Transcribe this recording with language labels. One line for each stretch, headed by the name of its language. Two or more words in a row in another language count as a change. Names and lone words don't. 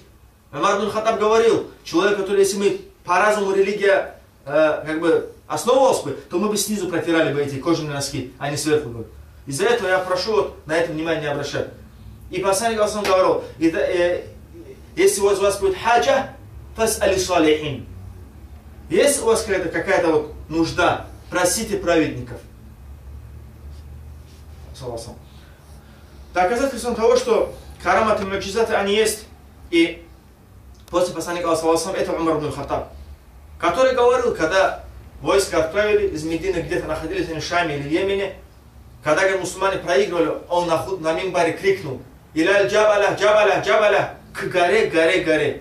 Russian: Умар ибн Хаттаб говорил, человек, который, если мы по разуму религия как бы основывалась бы, то мы бы снизу протирали бы эти кожаные носки, а не сверху бы. Из-за этого я прошу вот, на это внимание не обращать. И посланник Аллаха говорил: если у вас будет хаджа,
Arabic: فاسألوا الصالحين.
Russian: Если у вас какая-то вот нужда, просите праведников. Доказательством того, что караматы и муджизаты они есть, и после посланника Аллаха это Умар ибн Хаттаб, который говорил, когда войска отправили из Медины, где-то находились они в Шаме или в Йемене, когда мусульмане проигрывали, он на мимбаре крикнул:
Arabic: «إلى الجبل، الجبل، الجبل»,
Russian: к горе, горе, горе.